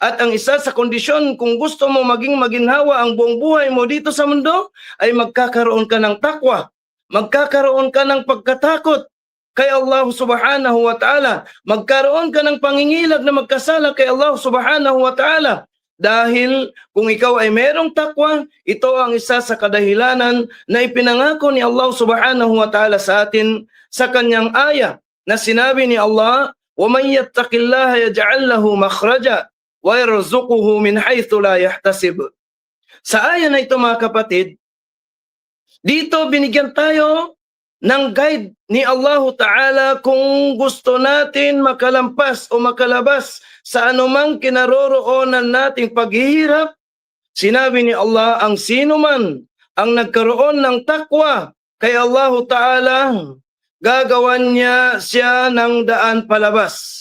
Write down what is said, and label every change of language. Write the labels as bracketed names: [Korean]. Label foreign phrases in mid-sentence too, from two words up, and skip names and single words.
[Filipino] At ang isa sa kondisyon kung gusto mo maging maginhawa ang buong buhay mo dito sa mundo ay magkakaroon ka ng takwa. Magkakaroon ka ng pagkatakot kay Allah [Arabic] سبحانه وتعالى. [Filipino] Magkaroon ka ng pangingilab na magkasala kay Allah [Arabic] سبحانه وتعالى. [Filipino] Dahil kung ikaw ay merong takwa, ito ang isa sa kadahilanan na ipinangako ni Allah [Arabic] سبحانه وتعالى [Filipino] sa atin sa kanyang aya na sinabi ni Allah, [Arabic] وَمَنْ يَتَّقِ اللَّهَ يَجْعَلْ لَهُ مَخْرَجًا وَيَرْزُقُهُ مِنْ حَيْثُ لَا يَحْتَسِبُ. [Filipino] Sa aya na ito mga kapatid, dito binigyan tayo ng guide ni Allah Ta'ala kung gusto natin makalampas o makalabas sa anumang kinaroroonan nating paghihirap. Sinabi ni Allah, ang sino man ang nagkaroon ng takwa kay Allah Ta'ala, gagawan niya siya ng daan palabas.